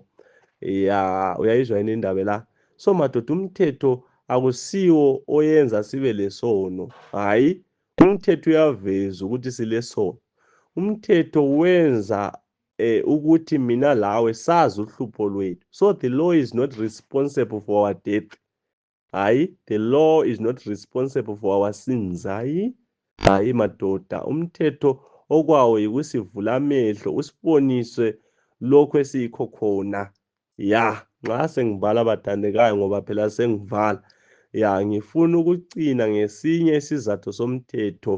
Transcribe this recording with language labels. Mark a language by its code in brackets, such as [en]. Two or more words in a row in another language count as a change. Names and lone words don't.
[nd] Uyayizwa yini indaba la? So madoda, umthetho akusiwo oyenza sibe lesono. Hayi, umthetho uyaveza ukuthi silesono. Umthetho wenza ukuthi mina lawe sazi uhlupho lwethu. [en] So the law is not responsible for our death. Hayi, the law is not responsible for our sins. [nd] Hayi madoda, umthetho okwawo yikusivula amehlo, usibonise lokho esiyikho khona. Nxa sengivala bathandekayo, ngoba phela sengivala. Ngifuna ukucina ngesinye isizathu somthetho.